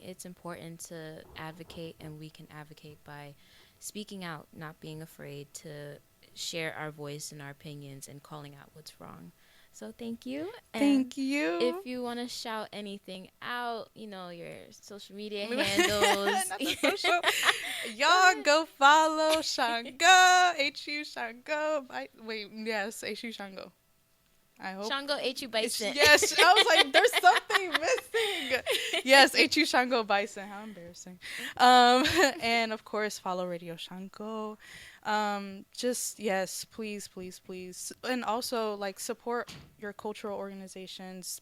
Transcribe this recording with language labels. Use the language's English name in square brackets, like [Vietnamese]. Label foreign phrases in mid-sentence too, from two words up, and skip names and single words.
[English] It's important to advocate, and we can advocate by speaking out, not being afraid to share our voice and our opinions and calling out what's wrong. So thank you. And Thank you. if you want to shout anything out, your social media handles. Not the social. Y'all go follow Shango. HU Shango. Yes, HU Shango. I hope. Shango HU Bison. Yes, I was like, there's something missing. Yes, HU Shango Bison. How embarrassing. And of course, follow Radio Shango. Just yes, please, and also like support your cultural organizations.